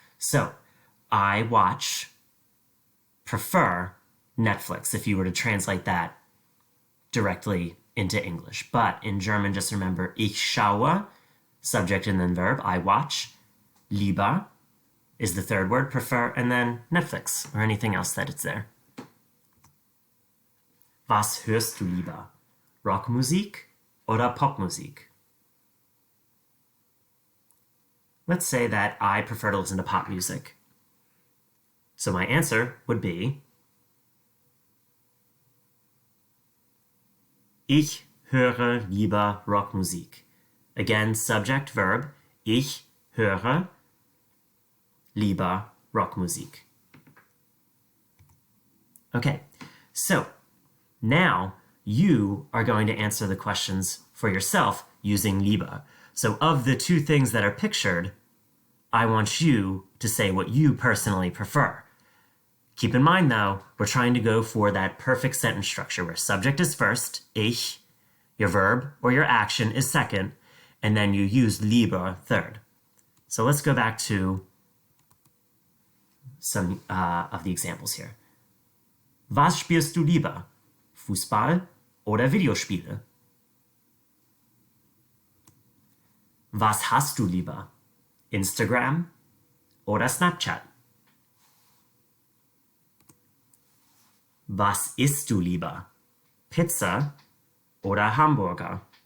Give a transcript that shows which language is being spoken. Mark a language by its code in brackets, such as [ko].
[en] So, I watch, prefer Netflix, if you were to translate that directly into English. But in German, just remember, ich schaue, subject and then verb, I watch. Lieber is the third word, prefer, and then Netflix, or anything else that it's there. [de] Was hörst du lieber? Rockmusik oder Popmusik? [en] Let's say that I prefer to listen to pop music. So my answer would be, [de] ich höre lieber Rockmusik. [en] Again, subject, verb, [de] ich höre lieber Rockmusik. [en] Okay, so now you are going to answer the questions for yourself using lieber. So of the two things that are pictured, I want you to say what you personally prefer. Keep in mind, though, we're trying to go for that perfect sentence structure where subject is first, ich, your verb or your action is second, and then you use lieber third. So let's go back to some of the examples here. [de] Was spielst du lieber? Fußball oder Videospiele? Was hast du lieber? Instagram oder Snapchat? Was isst du lieber? Pizza oder Hamburger?